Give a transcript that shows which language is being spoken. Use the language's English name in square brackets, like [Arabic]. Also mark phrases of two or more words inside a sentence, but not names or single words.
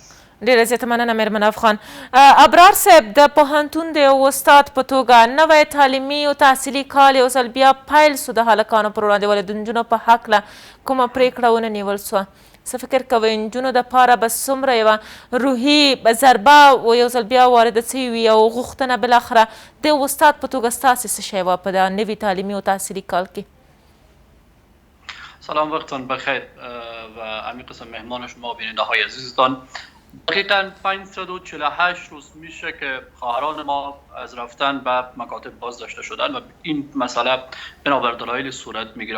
[Pashto] ډیره زیاته مننه میرمن افغان. ابرار صاحب، د پوهنتون د یو استاد په توګه نوی تعلیمي او تحصیلي کال یو ځل بیا پیل سو د هلکانو پر وړاندې، ولې د نجونو په هکله کومه پرېکړه ونه نیول سوه؟ څه فکر کوئ نجونو دپاره به څومره یوه روحي ضربه یو ځل بیا وارده سوې وي او غوښتنه بالاخره د استاد په توګه ستاسې څه شی وه په دا نوي تعلیمي او تحصیلي کال کې؟ [Persian] سلام، وقتتان بخیر و عمیق قسم مهمان شما و بیننده های عزیزتان. دقیقاً 548 روز میشه که خواهران ما از رفتن به مکاتب باز داشته شدن و این مسئله بنابر دلایل صورت میگیره.